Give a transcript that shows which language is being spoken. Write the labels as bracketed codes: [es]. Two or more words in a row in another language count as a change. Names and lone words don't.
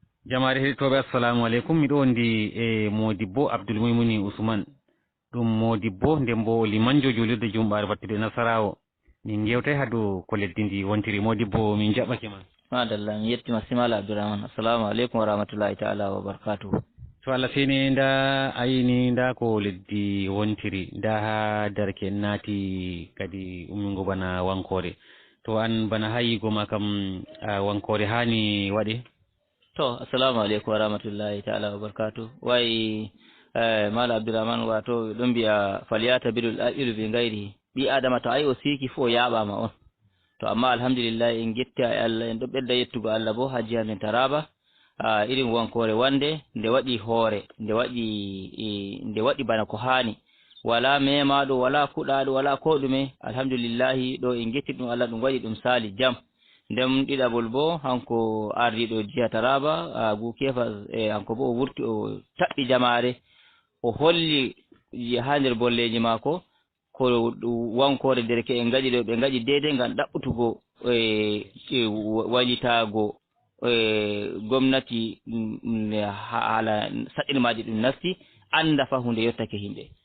[ff] Jamaare heɗitoɓe, [ar] assalamu aleykum. [ff] Miɗo wondi e Modibbo Abdoul Moumouni Ousmane. Ɗum Modibbo, nden bo limanjo julirde Jumɓare Fattude Nasarawo. Min gewtay ha dow ko leddi ndi wontiri. Modibbo, min jaɓake ma. Madalla, mi yettima simala Abdourahmane. [ar] Assalamu aleykum wa rahmatullahi ta'ala wa barakatuhu. [ff] To Allah seni, nda a yini, nda ko leddi wontiri, nda ha darke en naati kadi ummingo bana wankore. To an bana ha yigo ma kam, a, wankore hani waɗe? [ar] To, assalamu aleykum wa rahmatullahi ta'ala wa barakatuh. [ff] Wayi, eh, Mala Abdourahmane, wato ɗon mbiya, [ar] "Falyatabiru al-aqilu bi ghayrihi." [ff] Ɓi Adama to ayi o siiki fu o yaɓama on. To amma alhamdulillah, en getti e Allah, en ɗo ɓedda yettugo Allah bo ha jiha men Taraba. Ah, irin wankore wande, nde waɗi hoore, nde waɗi, eh, nde waɗi bana ko hani. Wala memaɗo, wala kuɗaɗo, wala ko ɗume. Alhamdulillah, ɗo en getti ɗum Allah, ɗum waɗi ɗum sali jam. Nden ɗiɗaɓol bo, hanko ardiɗo jiha Taraba, ah, Abu Kefa, eh, hanko bo o wurti, o taɓɓi jamare, o holli ha nder bolleji mako, ko wankore derke en gaɗi ɗo, ɓe gaɗi daidai ngam ɗaɓɓutugo, eh, eh, wa-, wallitago, eh, gomnati, mm, mm, ha-, hala saɗirmaji ɗum nasti, anda fa hunde yottake himɓe.